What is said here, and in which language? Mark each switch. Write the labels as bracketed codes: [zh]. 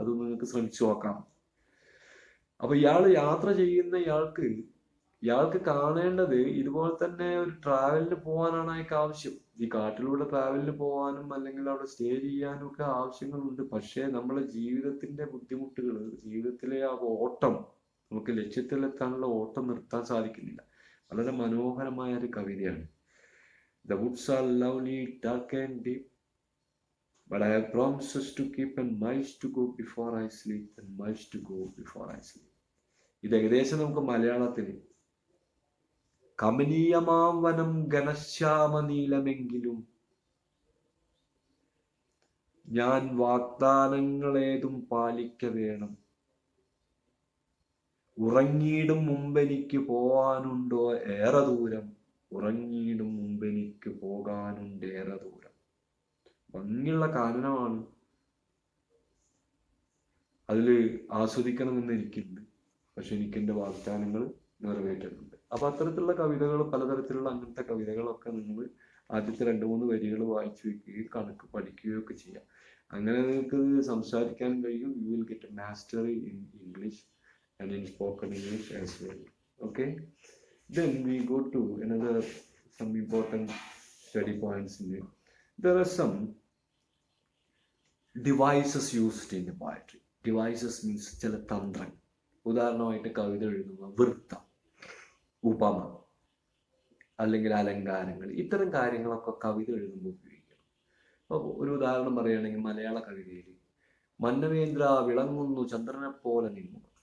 [ml] അത് നിങ്ങൾക്ക് ശ്രമിച്ചു നോക്കാം. അപ്പൊ യാത്ര ചെയ്യുന്ന ഇയാൾക്ക് കാണേണ്ടത് ഇതുപോലെ തന്നെ ഒരു ട്രാവലിന് പോകാനാണ് അയാൾക്ക് ആവശ്യം. ഈ കാട്ടിലൂടെ ട്രാവലിന് പോകാനും അല്ലെങ്കിൽ അവിടെ സ്റ്റേ ചെയ്യാനും ഒക്കെ ആവശ്യങ്ങളുണ്ട്. പക്ഷേ നമ്മളെ ജീവിതത്തിന്റെ ബുദ്ധിമുട്ടുകൾ, ജീവിതത്തിലെ ആ ഓട്ടം, നമുക്ക് ലക്ഷ്യത്തിലെത്താനുള്ള ഓട്ടം നിർത്താൻ സാധിക്കുന്നില്ല. വളരെ മനോഹരമായ ഒരു കവിതയാണ്. [en] The woods are lovely, dark and deep, but I have promises to keep and miles to go before I sleep, and miles to go before I sleep. [ml] ഇത് ഏകദേശം നമുക്ക് മലയാളത്തിൽ, കമനീയമാം വനം ഘനശ്യാമനീലമെങ്കിലും ഞാൻ വാഗ്ദാനങ്ങളേതും പാലിക്ക വേണം, ഉറങ്ങിയിടും മുമ്പെനിക്ക് പോവാനുണ്ടോ ഏറെ ദൂരം, ഉറങ്ങിയിടും മുമ്പെനിക്ക് പോകാനുണ്ടേറെ ദൂരം. ഭംഗിയുള്ള കാനനമാണ്, അതിൽ ആസ്വദിക്കണമെന്ന് എനിക്കുണ്ട്. പക്ഷെ എനിക്ക് എൻ്റെ വാഗ്ദാനങ്ങൾ നിറവേറ്റുന്നുണ്ട്. അപ്പൊ അത്തരത്തിലുള്ള കവിതകൾ, പലതരത്തിലുള്ള അങ്ങനത്തെ കവിതകളൊക്കെ നിങ്ങൾ ആദ്യത്തെ 2-3 വരികൾ വായിച്ചു വയ്ക്കുകയും കണക്ക് പഠിക്കുകയോ ഒക്കെ ചെയ്യാം. അങ്ങനെ നിങ്ങൾക്ക് സംസാരിക്കാൻ കഴിയും. [en] You will get a mastery in English and in spoken English as well. Okay, then we go to another some important study points in it. There are some devices used in the poetry. Devices means [ml] ചില തന്ത്രം. ഉദാഹരണമായിട്ട് കവിത എഴുതുമ്പോൾ വൃത്തം, ഉപമ, അല്ലെങ്കിൽ അലങ്കാരങ്ങൾ, ഇത്തരം കാര്യങ്ങളൊക്കെ കവിത എഴുതുമ്പോൾ ഉപയോഗിക്കണം. അപ്പോൾ ഒരു ഉദാഹരണം പറയുകയാണെങ്കിൽ മലയാള കവിതയിൽ മന്നവേന്ദ്ര വിളങ്ങുന്നു ചന്ദ്രനെ പോലെ നിന്നു.